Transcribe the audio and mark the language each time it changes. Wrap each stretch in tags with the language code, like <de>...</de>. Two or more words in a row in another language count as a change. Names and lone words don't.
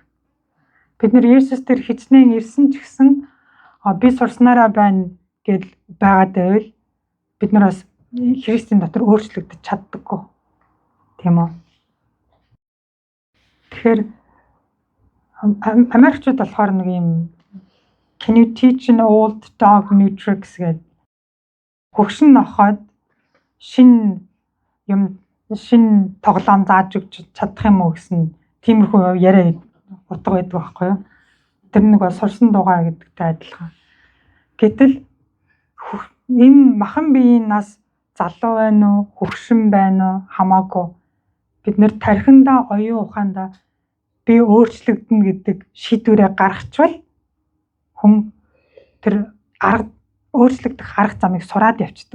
<mn>Бид нар Есүс дээр хичнээн ирсэн ч гэсэн би сурснараа байна гэж байгаад байвал бид нар бас Христийн дотор өөрчлөгдөж чаддаггүй. Тийм үү? Тэгэхээр Америкчууд болохоор нэг юм</mn> <en>can you teach an old dog new tricks</en> <mn>гэдэг хөгшин нохоод шин тоглоом зааж өгч чадах юм уу гэсэн тиймэрхүү яриа утга байдаг байхгүй юу? Тэр нэг бол сурсан дугаа гэдэгтэй адилхан. Гэтэл энэ махан биеийн нас залуу байна уу, хөгшин байна уу хамаагүй бид нэр тархиндаа оюун ухаандаа би өөрчлөгдөнө гэдэг шийдвэрээ гаргачвал хүн тэр өөрчлөгдөх арга замыг сураад явцдаг.</mn>